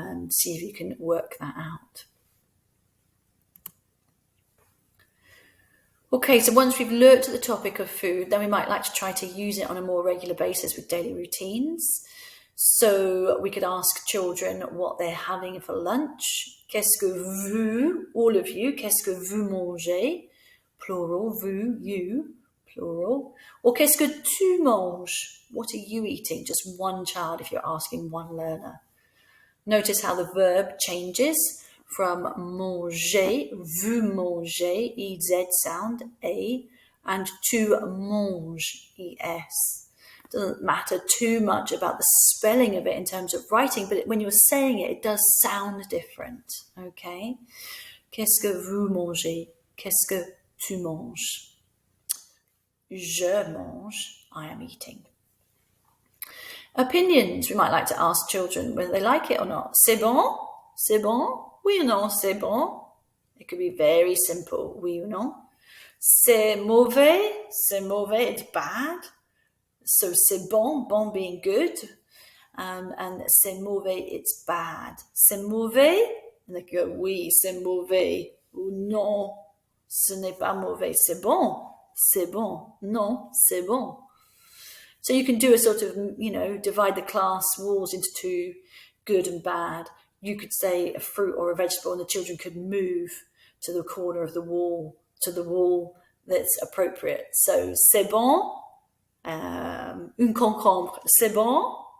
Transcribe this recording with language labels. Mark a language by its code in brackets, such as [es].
[en] See if you can work that out. Okay, so once we've looked at the topic of food, then we might like to try to use it on a more regular basis with daily routines. So we could ask children what they're having for lunch. [fr] Qu'est-ce que vous, [en] all of you, [fr] qu'est-ce que vous mangez? [en] Plural, vous, you, plural. Or [fr] qu'est-ce que tu manges? [en] What are you eating? Just one child if you're asking one learner. Notice how the verb changes from manger, vous mangez, EZ sound, A, and to mange, ES. Doesn't matter too much about the spelling of it in terms of writing, but when you're saying it, it does sound different, okay? [fr] Qu'est-ce que vous mangez? Qu'est-ce que tu manges? Je mange, [en] I am eating. Opinions, we might like to ask children whether they like it or not. [fr] C'est bon? C'est bon? Oui ou non, c'est bon? [en] It could be very simple, [fr] oui ou non. C'est mauvais? C'est mauvais, [en] it's bad. So [fr] c'est bon, [en] bon being good, and [fr] c'est mauvais, [en] it's bad. [fr] C'est mauvais, and they go, oui, c'est mauvais, ou non, ce n'est pas mauvais, c'est bon, non, c'est bon. [en] So you can do a sort of, divide the class walls into two, good and bad. You could say a fruit or a vegetable, and the children could move to the corner of the wall, to the wall that's appropriate. [fr] So c'est bon. Un concombre, c'est bon.